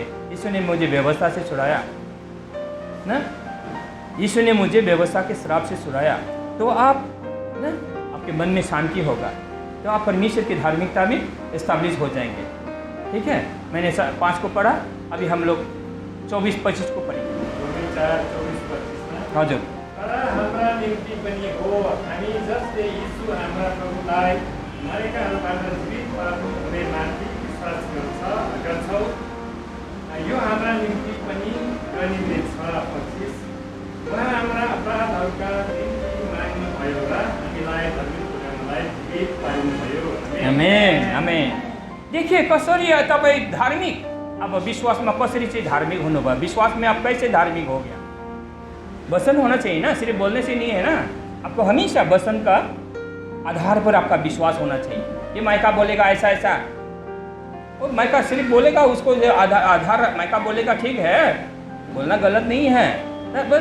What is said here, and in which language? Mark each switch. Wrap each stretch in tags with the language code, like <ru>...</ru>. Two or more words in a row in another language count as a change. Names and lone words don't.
<hi>यीशु ने मुझे व्यवस्था से छुड़ाया ना, यीशु ने मुझे व्यवस्था के श्राप से छुड़ाया, तो आप ना आपके मन में शांति होगा, तो आप परमेश्वर की धार्मिकता में एस्टैब्लिश हो जाएंगे। ठीक है, मैंने 5 को पढ़ा, अभी हम लोग 24-25 को पढ़ेंगे।</hi> <ne>हजुर, हाम्रा निम्ति पनि हो, हामी जसले यीशु हाम्रा प्रभुलाई मरेकाहरूबाट जीवित पार्नु हुनेमाथि विश्वास गर्छौँ, यो हाम्रा निम्ति पनि गरिनेछ। 25, उहाँ हाम्रा अपराधहरूका निम्ति माग्नुभयो र हामीलाई धर्मी पुर्याउनलाई जीवित पार्नुभयो। आमेन, आमेन। देखिए कसरी तपाईँ धार्मिक, अब विश्वास में कसरी चाहिँ धार्मिक हुनुभयो,</ne> <hi>विश्वास में आप कैसे धार्मिक हो गया। वचन होना चाहिए ना, सिर्फ बोलने से नहीं है ना, आपको हमेशा वचन का आधार पर आपका विश्वास होना चाहिए। ये मायका बोलेगा ऐसा ऐसा, वो मायका सिर्फ बोलेगा, उसको आधार मायका बोलेगा, ठीक है, बोलना गलत नहीं है।</hi>